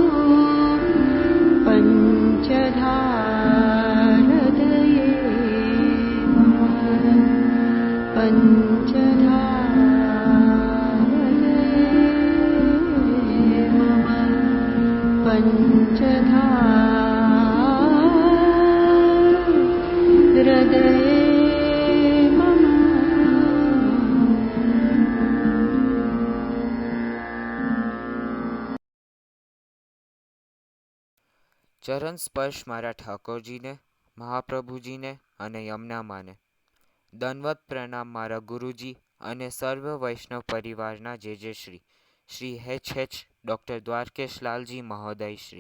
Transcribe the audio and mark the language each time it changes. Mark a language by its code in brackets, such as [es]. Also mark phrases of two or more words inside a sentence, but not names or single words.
[sa] पञ्चधा हृदये मम पञ्चधा हृदये मम पञ्चधा हृदये मम। [gu] ચરણ સ્પર્શ મારા ઠાકોરજીને, મહાપ્રભુજીને અને યમુનામાને. દંડવત પ્રણામ મારા ગુરુજી અને સર્વ વૈષ્ણવ પરિવારના જે શ્રી શ્રી H ડૉક્ટર દ્વારકેશલાલજી મહોદય શ્રી.